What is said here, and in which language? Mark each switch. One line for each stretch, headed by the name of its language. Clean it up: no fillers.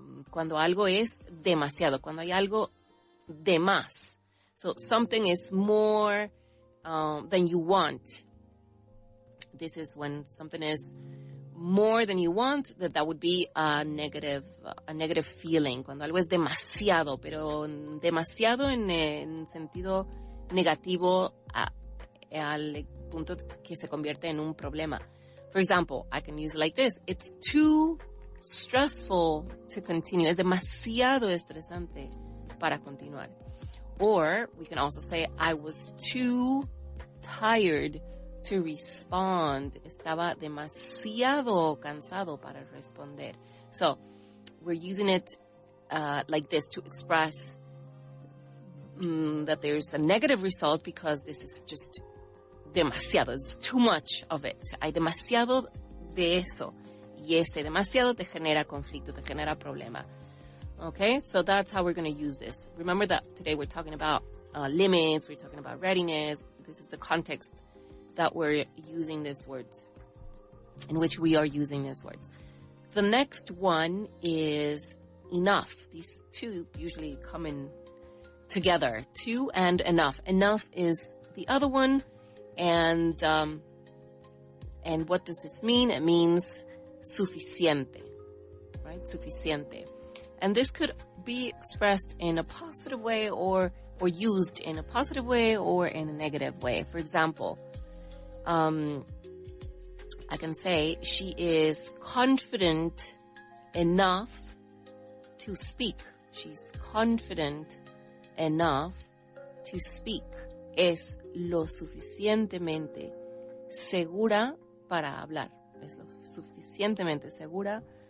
Spanish: Cuando algo es demasiado, cuando hay algo de más.
English: So something is more than you want. This is when something is more than you want. That would be a negative feeling.
Spanish: Cuando algo es demasiado, pero demasiado en sentido negativo al punto que se convierte en un problema.
English: For example, I can use it like this. It's too stressful to continue.
Spanish: Es demasiado estresante para continuar.
English: Or we can also say, I was too tired to respond.
Spanish: Estaba demasiado cansado para responder.
English: So we're using it like this to express that there's a negative result because this is just demasiado. It's too much of it.
Spanish: Hay demasiado de eso. Y ese demasiado te genera conflicto, te genera problema.
English: Okay, so that's how we're going to use this. Remember that today we're talking about limits, we're talking about readiness. This is the context that we're using these words, in which we are using these words. The next one is enough. These two usually come in together. To and enough. Enough is the other one. And what does this mean? It means suficiente, right? Suficiente. And this could be expressed in a positive way or used in a positive way or in a negative way. For example, I can say she is confident enough to speak. She's confident enough to speak.
Spanish: Es lo suficientemente segura para hablar. Es lo suficientemente segura